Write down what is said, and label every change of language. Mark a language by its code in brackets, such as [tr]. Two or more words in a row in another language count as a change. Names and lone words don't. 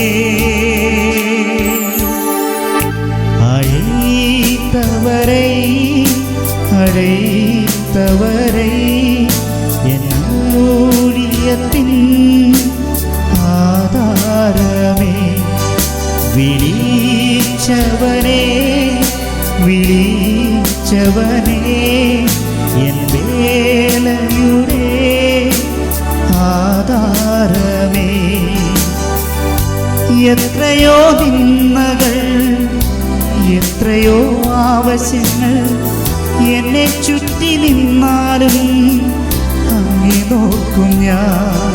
[ta] அழைத்தவரை அழைத்தவரை என் ஊழியத்தின் ஆதாரமே. [ml] വിളിച്ചവനേ വിളിച്ചവനേ എൻ വേലയുടെ ആധാരമേ. എത്രയോ നിന്ദകൾ എത്രയോ ആവശ്യങ്ങൾ എന്നെ ചുറ്റി നിന്നാലും അങ്ങേ നോക്കും ഞാൻ.